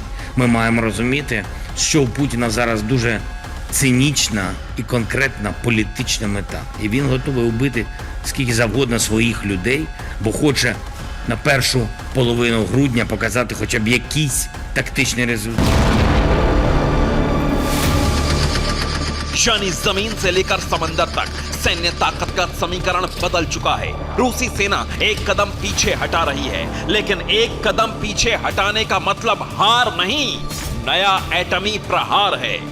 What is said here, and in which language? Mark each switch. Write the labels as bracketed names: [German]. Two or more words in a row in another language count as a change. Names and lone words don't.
[Ukrainian] Ми маємо розуміти, що у Путіна зараз дуже цинічна і конкретна політична мета. І він готовий убити скільки завгодно своїх людей, бо хоче на першу половину грудня показати хоча б якийсь тактичний результат. [Hindi] यानी जमीन से लेकर समंदर तक सैन्य ताकत का समीकरण बदल चुका है। रूसी सेना एक कदम पीछे हटा रही है, लेकिन एक कदम पीछे हटाने का मतलब हार नहीं, नया एटमी प्रहार है।